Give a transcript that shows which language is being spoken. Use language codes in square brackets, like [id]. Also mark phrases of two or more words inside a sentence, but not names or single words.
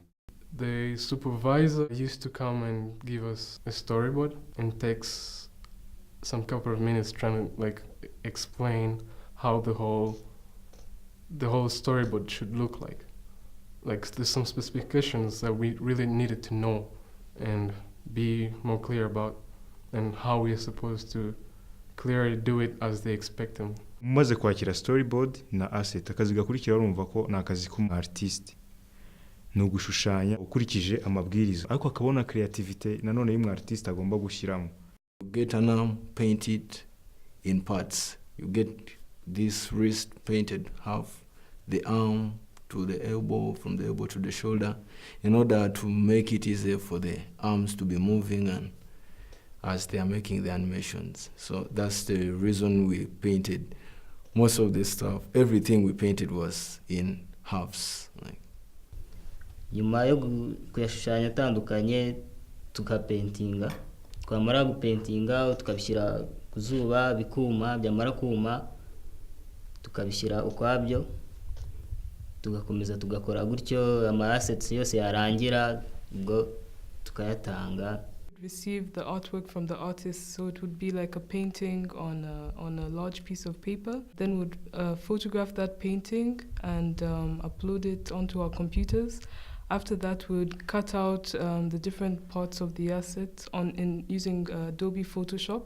[en] The supervisor used to come and give us a storyboard and takes some couple of minutes trying to explain how the whole storyboard should look like. There's some specifications that we really needed to know and be more clear about, and how we are supposed to clearly do it as they expect them. [rw] Mumaze kwakira storyboard na asset, akazi gakurikira urumva ko ni akazi k'umu-artiste, ni ugushushanya ukurikije amabwiriza, ariko akabona creativity nanone y'umu-artiste agomba gushyiramo. [en] You get an arm painted in parts. You get this wrist painted half, the arm to the elbow, from the elbow to the shoulder, in order to make it easier for the arms to be moving and as they are making the animations. So that's the reason we painted most of this stuff. Everything we painted was in halves. [rw] Nyuma yo kuyashushanya atandukanye tukapaintinga, twamara gupaintinga tukabishyira ku zuba bikuma, byamara kuma tukabishyira ukwabyo, tugakomeza tugakora gutyo ama assets yose yarangira ubwo tukayatanga. [en] Receive the artwork from the artist, so it would be like a painting on a large piece of paper. Then would photograph that painting and upload it onto our computers. After that, we would cut out the different parts of the asset using Adobe Photoshop.